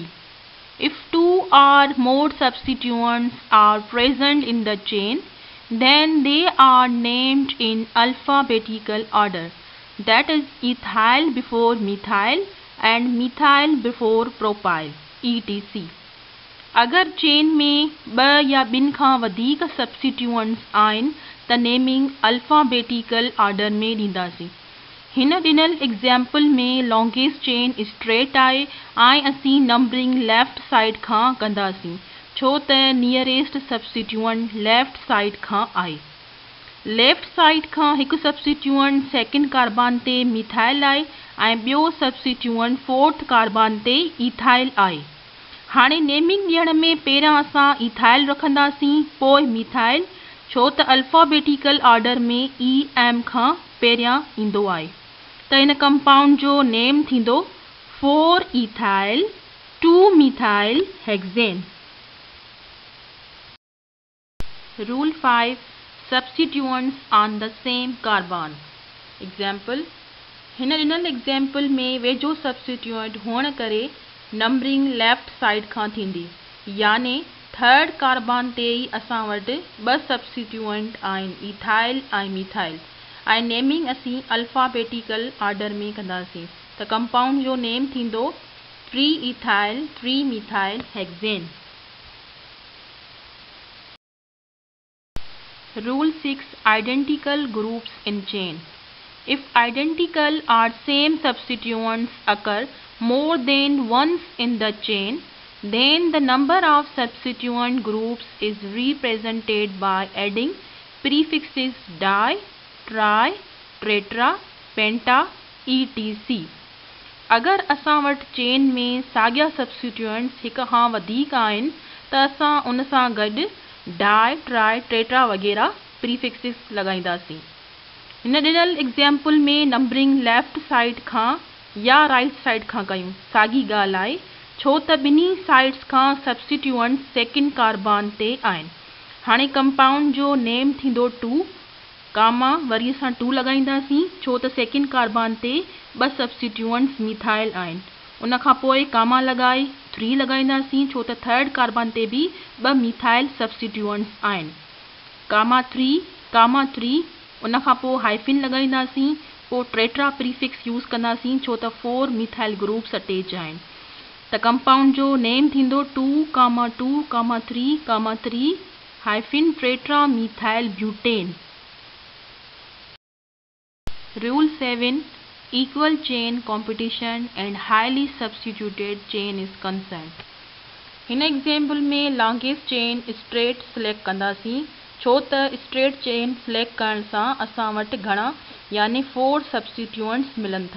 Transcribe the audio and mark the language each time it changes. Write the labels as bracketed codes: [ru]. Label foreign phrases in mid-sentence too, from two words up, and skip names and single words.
[en] If 2 or more substituents are present in the chain, then they are named in alphabetical order. That is ethyl before methyl and methyl before propyl, etc. [sd] अगर चेन में 2 या 2 खां वधीक सब्स्टिट्यूएंट्स आहिनि त [en] naming alphabetical order [sd] में ॾींदासीं। हिन ॾिनल एग्जाम्पल में [en] longest chain straight [sd] आहे ऐं असीं [en] numbering left side [sd] खां कंदासीं छो त [en] nearest substituent left side [sd] खां आहे। [en] left side [sd] खां हिकु सब्स्टिट्यूएंट [en] 2nd carbon [sd] ते मिथाइल आहे ऐं ॿियो सब्स्टिट्यूएंट [en] 4th carbon [sd] ते इथाइल आहे। हाणे नेमिंग ॾियण में पहिरियां असां इथाइल रखंदासीं, पोइ मिथाइल, छो त [en] alphabetical order [sd] में EM खां पहिरियां ईंदो आहे। त हिन कंपाउंड जो नेम थींदो [en] 4 ethyl 2-methylhexane. Rule 5. Substituents on the same carbon. Example. [sd] हिन ॾिनल एग्जाम्पल में वेझो सब्स्टिट्यूएंट हुअण करे [en] numbering left side [sd] खां थींदी, याने [en] third carbon [sd] ते ई असां वटि ॿ सब्स्टिट्यूएंट आहिनि, इथाइल ऐं मिथाइल, ऐं नेमिंग असीं [en] alphabetical order [sd] में कंदासीं। त कंपाउंड जो नेम थींदो [en] 3-ethyl 3-methylhexane. Rule 6. Identical groups in chain. If identical or same substituents occur more than once in the chain, then the number of substituent groups is represented by adding prefixes di, tri, tetra, penta, etc. [sd] अगर असां वटि चेन में साॻिया सब्स्टिट्यूएंट्स हिक खां वधीक आहिनि त असां उन सां गॾु [en] di, tri, tetra [sd] वग़ैरह प्रीफिक्सिस लॻाईंदासीं। हिन ॾिनल एग्जाम्पल में [en] numbering left side [sd] खां या [en] right side [sd] खां कयूं। साॻी ॻाल्हि आहे, छो त ॿिन्ही साइड्स खां [en] substituent second carbon [sd] ते आहिनि। हाणे कंपाउंड जो नेम थींदो 2, कामा वरी असां 2 लॻाईंदासीं छो त [en] second carbon [sd] ते ॿ [en] substituents methyl [sd] आहिनि। उन खां पोइ कामा लॻाए 3 लॻाईंदासीं छो त [en] third carbon [sd] ते बि ॿ [en] methyl substituents [sd] आहिनि। कामा 3 उन खां पोइ हाइफिन लॻाईंदासीं, पोइ [en] tetra prefix use [sd] कंदासीं छो त [en] 4 methyl groups attach [sd] आहिनि। त कंपाउंड जो नेम थींदो [en] 2,2,3,3 hyphen tetra methyl butane. Rule 7. Equal chain competition and highly substituted chain is concerned. [sd] हिन एग्जाम्पल में [en] longest chain straight select [sd] कंदासीं छो त [en] straight chain select [sd] करण सां असां वटि घणा यानी 4 सब्स्टिट्यूएंट्स मिलनि था।